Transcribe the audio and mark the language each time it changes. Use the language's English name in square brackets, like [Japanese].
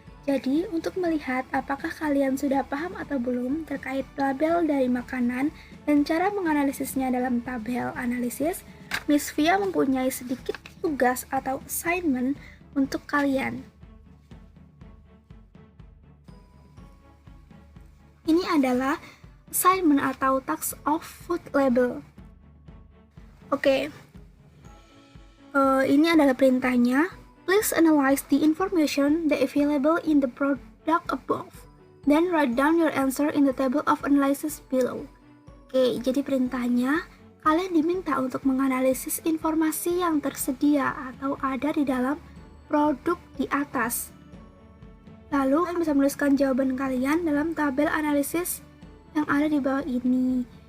[Indonesian] Jadi, untuk melihat apakah kalian sudah paham atau belum terkait label dari makanan dan cara menganalisisnya dalam tabel analisis, Miss Via mempunyai sedikit tugas atau assignment untuk kalian. Ini adalah assignment atau [English] task of food label. [Indonesian] Oke. Ini adalah perintahnya. [English] Please analyze the information that available in the product above. Then write down your answer in the table of analysis below. [Indonesian] Oke, jadi perintahnya, kalian diminta untuk menganalisis informasi yang tersedia atau ada di dalam produk di atas. Lalu kalian bisa menuliskan jawaban kalian dalam tabel analisis yang ada di bawah ini.